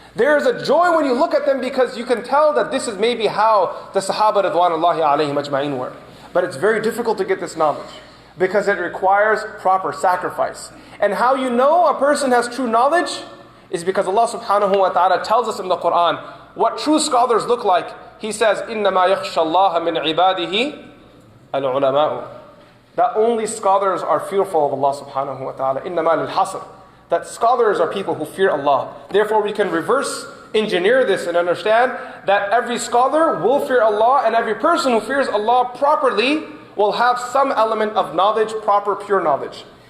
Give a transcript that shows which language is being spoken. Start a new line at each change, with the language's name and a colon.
English: There is a joy when you look at them because you can tell that this is maybe how the Sahaba Ridwanullahi alayhim ajma'in were. But it's very difficult to get this knowledge because it requires proper sacrifice. And how you know a person has true knowledge is because Allah subhanahu wa ta'ala tells us in the Quran what true scholars look like.
Arabic: He says, إِنَّمَا يَخْشَى اللَّهَ مِنْ عِبَادِهِ الْعُلَمَاءُ.
English: That only scholars are fearful of Allah subhanahu wa ta'ala.
Arabic: إِنَّمَا لِلْحَصْرِ.
English: That scholars are people who fear Allah. Therefore we can reverse engineer this and understand that every scholar will fear Allah, and every person who fears Allah properly will have some element of knowledge, proper, pure knowledge.